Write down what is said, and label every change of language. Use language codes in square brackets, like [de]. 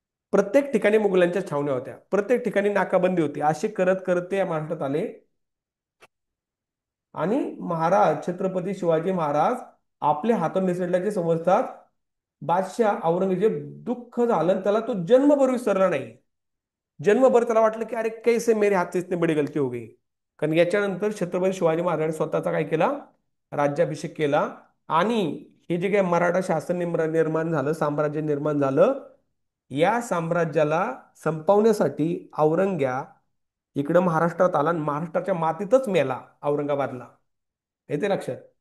[mr] प्रत्येक ठिकाणी मुघलांच्या छावण्या होत्या, प्रत्येक ठिकाणी नाकाबंदी होती. असे करत करत ते महाराष्ट्रात आले. आणि महाराज छत्रपती शिवाजी महाराज आपल्या हातून निसटल्याचे समजतात बादशाह औरंगजेब दुःख झालं आणि त्याला तो जन्मभर विसरला नाही. जन्मभर त्याला वाटलं की [hi] अरे कैसे मेरे हाथ से इतनी बडी गलती हो गई. [mr] कारण याच्यानंतर छत्रपती शिवाजी महाराजांनी स्वतःचा काय केला, राज्याभिषेक केला. आणि हे जे काही मराठा शासन निर्माण झालं, साम्राज्य निर्माण झालं, या साम्राज्याला संपवण्यासाठी औरंग्या इकडं महाराष्ट्रात आला आणि महाराष्ट्राच्या मातीतच मेला औरंगाबादला. येते लक्षात.